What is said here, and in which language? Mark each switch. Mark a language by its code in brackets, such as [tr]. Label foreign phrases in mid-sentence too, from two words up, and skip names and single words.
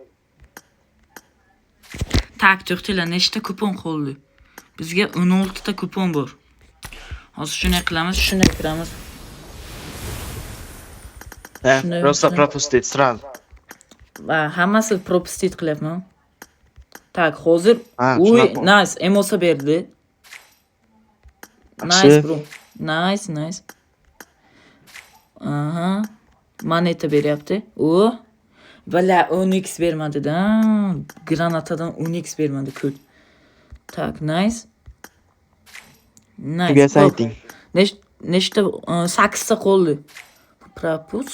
[uz] Tak, to'xtanglar, nechta kupon qoldi? Bizga 16 ta kupon bor. Hozir shunday qilamiz, shunday kiramiz. [ru] Просто пропустить сразу. [uz] Va hammasi propustit qilyapman. Tak, hozir nice, emosa berdi. [en] Nice bro. Nice. [uz] Aha. Moneta beryapti. Vala 10x bermadi-da. Granatadan 10x bermadi ko'p. Tak, nice. Tugasa ayting. Nechta 8 ta qoldi. Propusk.